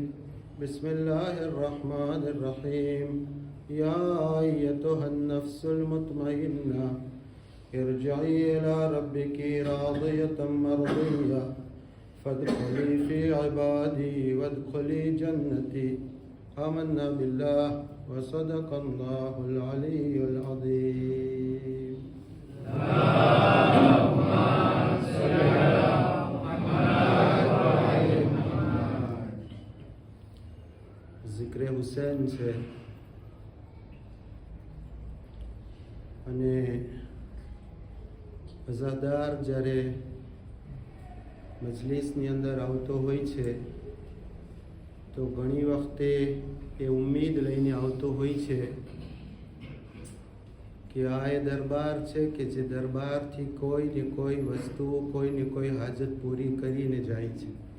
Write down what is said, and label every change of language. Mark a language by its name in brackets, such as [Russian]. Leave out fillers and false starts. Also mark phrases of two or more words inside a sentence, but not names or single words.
[Arabic] بسم الله الرحمن الرحيم يا أيتها النفس المطمئنة ارجعي إلى ربك راضية مرضية فادخلي في عبادي وادخلي جنتي آمنا بالله وصدق الله العلي العظيم اللهم صل على محمد وعلى محمد [Gujarati] ذکر حسین છે અને અઝાદાર જ્યારે મજલિસની અંદર આવતો હોય છે તો ઘણી વખતે એ ઉમ્મીદ લઈને આવતો હોય છે કે આ એ દરબાર છે કે જે દરબારથી કોઈ ને કોઈ વસ્તુ કોઈ ને કોઈ હાજત પૂરી કરીને જાય છે.